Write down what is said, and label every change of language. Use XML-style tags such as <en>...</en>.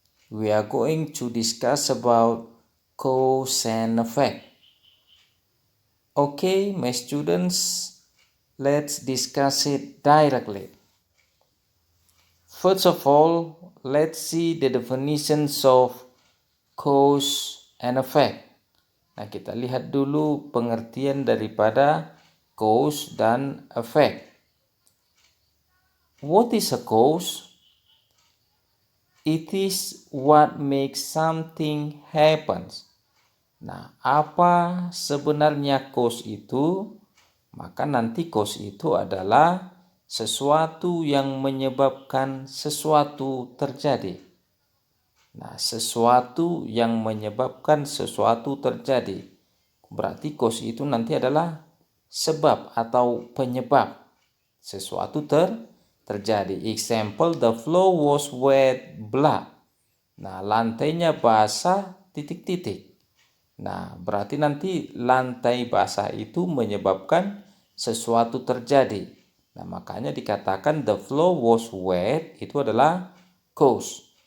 <en>We are going to discuss about cause and effect. Okay, my students, let's discuss it directly. First of all, let's see the definitions of cause and effect.</en> <id>Nah, kita lihat dulu pengertian daripada cause dan effect.</id> <en>What is a cause? It is what makes something happens.</en> <id>Nah, apa sebenarnya cause itu? Maka nanti cause itu adalah sesuatu yang menyebabkan sesuatu terjadi. Nah, sesuatu yang menyebabkan sesuatu terjadi. Berarti cause itu nanti adalah sebab atau penyebab sesuatu terjadi.</id> <en>Example, the floor was wet, blah.</en> <id>Nah, lantainya basah, titik-titik. Nah, berarti nanti lantai basah itu menyebabkan sesuatu terjadi. Nah, makanya dikatakan</id> <en>the floor was wet,</en> <id>itu adalah cause.</id>